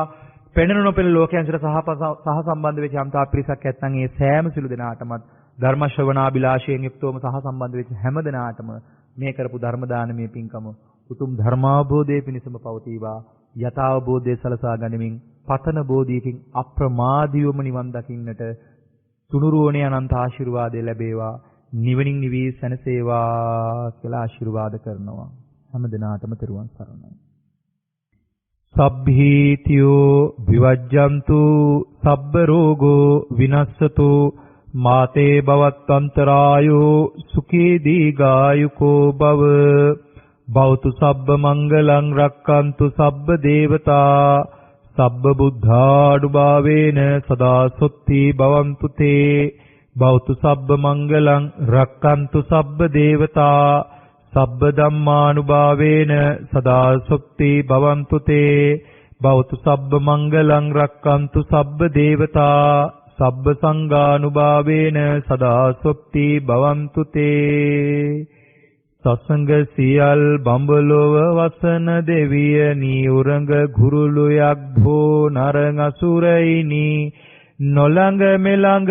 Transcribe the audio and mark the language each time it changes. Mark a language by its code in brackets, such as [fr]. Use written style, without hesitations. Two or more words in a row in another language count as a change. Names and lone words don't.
[si] පෙනෙන නොපෙනෙන ලෝකයන් සිට සහ සම්බන්ධ වෙච්ච යම්තා පිරිසක් ඇත්නම් ඒ සෑම සිළු දෙනාටමත් ධර්ම ශ්‍රවණාබිලාෂයෙන් යුක්තවම සහ සම්බන්ධ වෙච්ච හැම දෙනාටම මේ කරපු ධර්ම දානමේ පින්කම උතුම් ධර්මාභෝධයේ පිණසම පවතිවා. යථාභෝධයේ සලසා ගනිමින් පතන බෝධියකින් අප්‍රමාදීවම නිවන් දකින්නට තුනුරුවනේ අනන්ත ආශිර්වාදය ලැබේවා. නිවනින් නිවී සැනසේවා කියලා ආශිර්වාද කරනවා. හැම දිනාටම තෙරුවන් සරණයි. [pi] සබ්බීතියෝ විවජ්ජන්තු සබ්බ රෝගෝ විනස්සතු මාතේ භවත්තන්තරායෝ සුඛී දීඝායුකෝ භව භවතු සබ්බ මංගලං රක්칸තු සබ්බ දේවතා සබ්බ බුද්ධානුභාවේන සදා සොත්ති භවන්තු තේ භවතු සබ්බ මංගලං රක්칸තු සබ්බ දේවතා සබ්බ ධම්මානුභාවේන සදා සොත්ති භවන්තු තේ භවතු සබ්බ මංගලං රක්칸තු සබ්බ දේවතා සබ්බ සංඝානුභාවේන සදා සොත්ති භවන්තු තේ [si] සසංග සියල් බඹලොව වසන දෙවිය නීඋරඟ ගුරුළු යක්ඛෝ නරං අසුරයිනි නොළඟ මෙළඟ